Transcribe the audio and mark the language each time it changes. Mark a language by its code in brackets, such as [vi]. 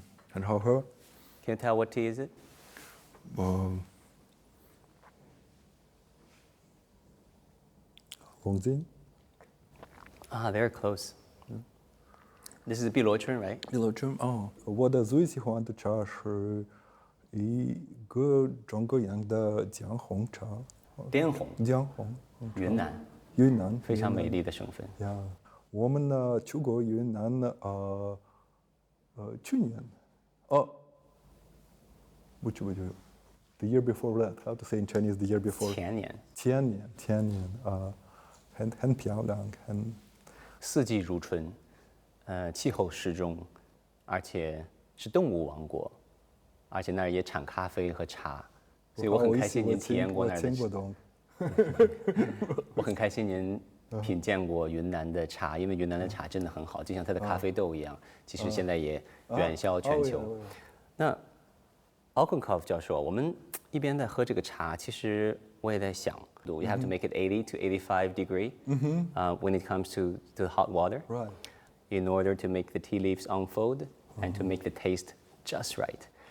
[zh] 很好喝。 [en] Can you tell what tea is it? Wang. Ah, very close. This is 碧螺春, right? [zh] 碧螺春哦，我的最喜欢的茶是一个中国样的姜红茶。滇红，姜红，云南，云南非常美丽的省份。呀，我们呢去过云南呢，去年，不， [en] the year before that, how to say in Chinese the year before? [zh] 前年。前年很漂亮，四季如春。气候适中，而且是动物王国，而且那儿也产咖啡和茶，所以我很开心您体验过那儿的。我很开心您品鉴过云南的茶，因为云南的茶真的很好，就像它的咖啡豆一样，其实现在也远销全球。 [en] 那 Okounkov 教授， [zh] 我们一边在喝这个茶，其实我也在想 [en] ，you have to make it 80 to 85 degree when it comes to the hot water. Right. In order to make the tea leaves unfold and to make the taste just right.